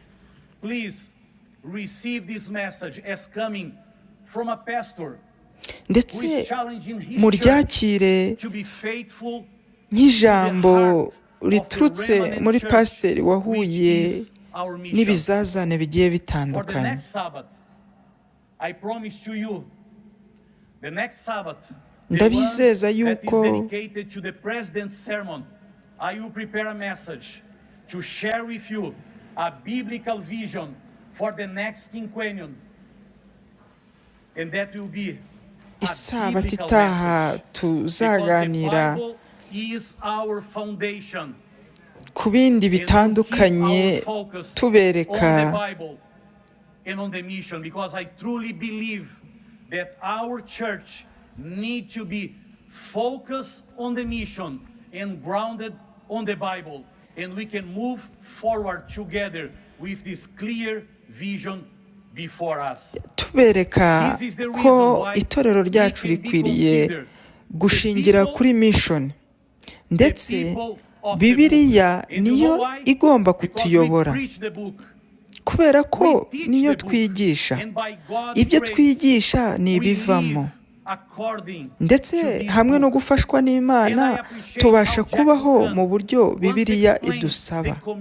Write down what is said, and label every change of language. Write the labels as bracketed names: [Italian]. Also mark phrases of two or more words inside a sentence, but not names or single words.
[Kinyarwanda] Ndetse muryakire nk'ijambo riturutse muri pasiteri wahuye n'ibizazane bigiye bitandukanye. ndabizeza [English] that is [Kinyarwanda] yuko [English] dedicated to the president's sermon. I will prepare a message to share with you a biblical vision for the next quinquennium. And that will be a [Kinyarwanda] isabato [English] biblical [Kinyarwanda] itaha [English] message. [Kinyarwanda] tuzaganira [English] Because the Bible is our foundation. [Kinyarwanda] ku bindi [English] And we'll keep [Kinyarwanda] bitandukanye [English] our focus on [Kinyarwanda] tubereka [English] the Bible and on the mission, because I truly believe that our church needs to be focused on the mission and grounded on the Bible, and we can move forward together with this clear vision before us. [Kinyarwanda] tubereka ko itorero ryacu rikwiriye gushingira kuri mission, ndetse Bibiliya niyo igomba kutuyobora, kubera ko niyo twigisha. Ibyo twigisha ni ibivamo, ndetse hamwe no gufashwa n'Imana tubasha kubaho mu buryo Bibiliya idusaba.